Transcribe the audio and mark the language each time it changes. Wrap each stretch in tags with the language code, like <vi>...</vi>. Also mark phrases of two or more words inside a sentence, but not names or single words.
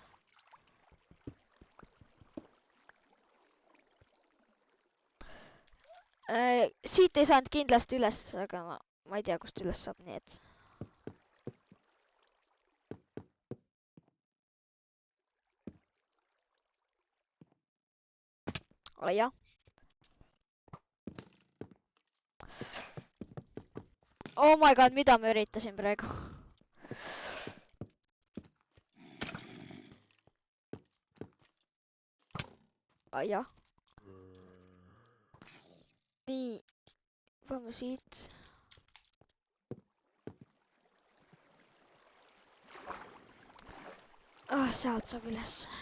<et>Siit ei saanud kindlasti üles, aga ma ei tea, kust üles saab, nii et... jah.</et> <en>Oh my god,</en> <et>mida ma üritasin praegu? Jah. Nii. Võime siit. Sealt saab üles.</et>